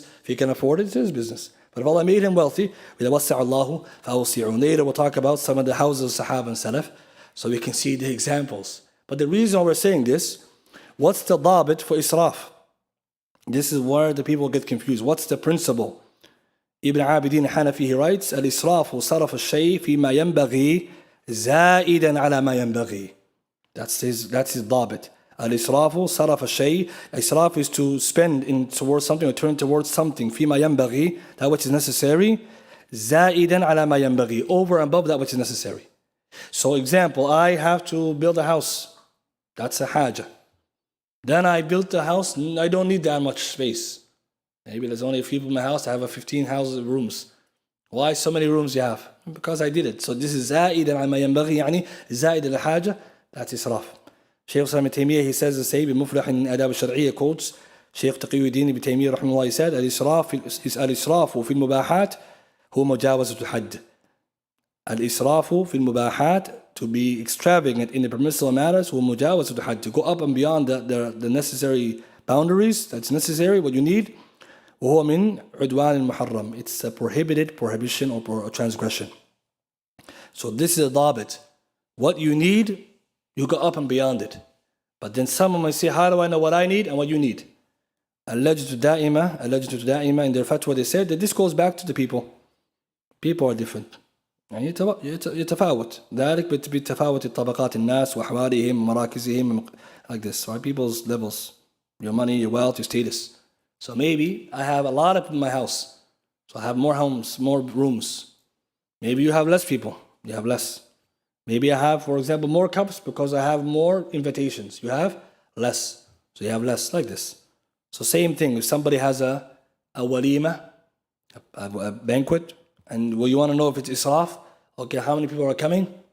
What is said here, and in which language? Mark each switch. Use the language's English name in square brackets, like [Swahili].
[English] If he can afford it, it's his business. But if Allah made him wealthy, [Arabic] وَسَعَ اللَّهُ فَأَوْسِعُوا. [English] Later we'll talk about some of the houses of Sahaba and Salaf, so we can see the examples. But the reason why we're saying this, what's the dabit for israf? This is where the people get confused. What's the principle? [Arabic] Ibn Abidin Hanafi, [English] he writes, [Arabic] الإسراف صرف الشيء فيما ينبغي زائدا على ما ينبغي. [English] That's his dabit. [Arabic] Al-israfu saraf al-shay. [English] Israf is to spend towards something or turn towards something. [Arabic] فيما ينبغي, [English] that which is necessary. [Arabic] زائدا على ما ينبغي, [English] over and above that which is necessary. So example, I have to build a house. That's a haja. Then I built a house, I don't need that much space. Maybe there's only a few people in my house, I have 15 rooms. Why so many rooms you have? Because I did it. So this is [Arabic] زائدا عما ينبغي يعني زائد الحاجة. [English] That's إسراف. Shaykh Islam ibn Taymiyyah, he says the same [Arabic] بمفلح من آداب الشرعية [English] quotes Shaykh Taqi Uddin ibn Taymiyyah [Arabic] رحمه الله, [English] he said [Arabic] الإسراف في المباحات هو مجاوزة الحد. الإسراف في المباحات, [English] to be extravagant in the permissible matters, [Arabic] هو مجاوزة الحد, [English] to go up and beyond the necessary boundaries that's necessary, what you need. [Arabic] وهو من عدوان المحرم, [English] it's a prohibited prohibition or a transgression. So this is a ضابط. What you need, you go up and beyond it. But then someone might say, how do I know what I need and what you need? اللجنة الدائمة in their fatwa, they said that this goes back to the people. People are different. [Arabic] يعني يتفاوت ذلك بتفاوت الطبقات الناس وأحوالهم ومراكزهم, [English] like this, right? People's levels, your money, your wealth, your status. So maybe I have a lot of people in my house, so I have more homes, more rooms. Maybe you have less people, you have less. Maybe I have, for example, more cups because I have more invitations. You have less, so you have less, like this. So same thing, if somebody has a walima, a banquet, and you want to know if it's israf, okay, how many people are coming?